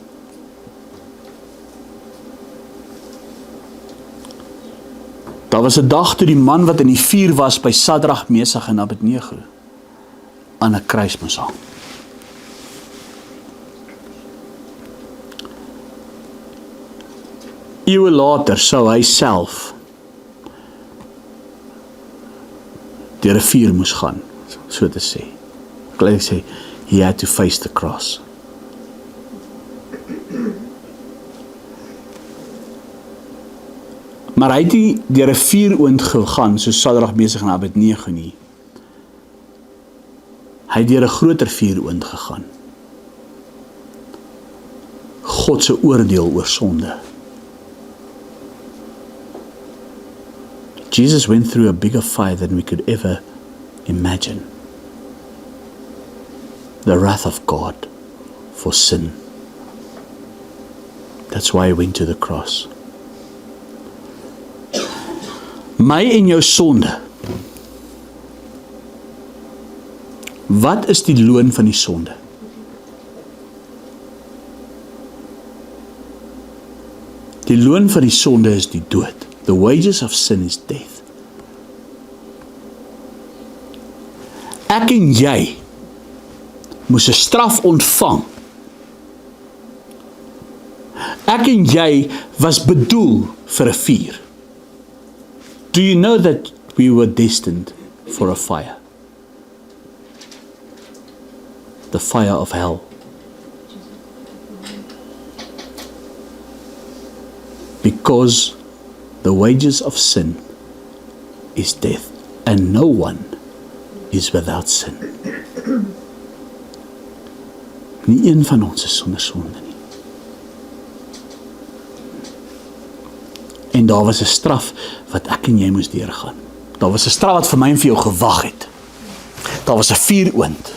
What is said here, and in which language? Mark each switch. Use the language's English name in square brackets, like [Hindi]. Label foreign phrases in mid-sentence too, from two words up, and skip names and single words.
[Afrikaans] Daar was 'n dag toe die man wat in die vuur was by Sadrag, Mesach en Abednego aan 'n kruis moes hang. Eeue later sou hy self deur 'n vuur moes gaan, so te sê. Ek sê, [English] he had to face the cross. [Afrikaans] Maar hy het nie deur 'n vuuroond gegaan, soos Sadrag, Mesach en Abednego nie. Hy het deur 'n groter vuuroond gegaan. God se oordeel oor sonde. [English] Jesus went through a bigger fire than we could ever imagine. The wrath of God for sin. That's why he went to the cross. [Afrikaans] My en jou sonde. Wat is die loon van die sonde? Die loon van die sonde is die dood. [English] The wages of sin is death. [Afrikaans] Ek en jy moes 'n straf ontvang. Ek en jy was bedoel vir 'n vuur. [English] Do you know that we were destined for a fire? The fire of hell. Because the wages of sin is death, and no one is without sin. [Afrikaans] Nie een van ons is sonder sonde nie. En daar was 'n straf wat ek en jy moes deurgaan. Daar was 'n straf wat vir my en vir jou gewag het. Daar was 'n vuuroond.